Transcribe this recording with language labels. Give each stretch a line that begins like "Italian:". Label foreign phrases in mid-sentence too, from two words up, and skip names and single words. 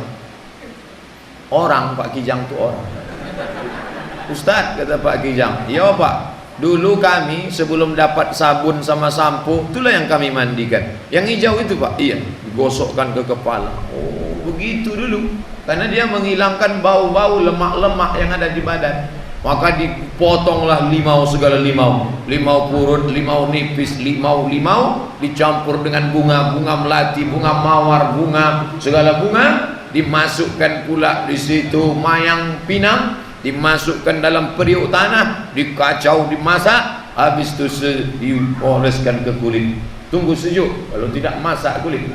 Indonesian: Orang, Pak Kijang itu orang. Ustaz, kata Pak Kijang, iya Pak, dulu kami sebelum dapat sabun sama sampo, itulah yang kami mandikan. Yang hijau itu Pak, iya, digosokkan ke kepala. Oh, begitu dulu. Karena dia menghilangkan bau-bau lemak-lemak yang ada di badan. Maka dipotonglah limau, segala limau. Limau purut, limau nipis, limau dicampur dengan bunga melati, bunga mawar, bunga, segala bunga. Dimasukkan pula di situ mayang pinang, dimasukkan dalam periuk tanah, dikacau, dimasak. Habis itu dioleskan ke kulit. Tunggu sejuk, kalau tidak masak kulit.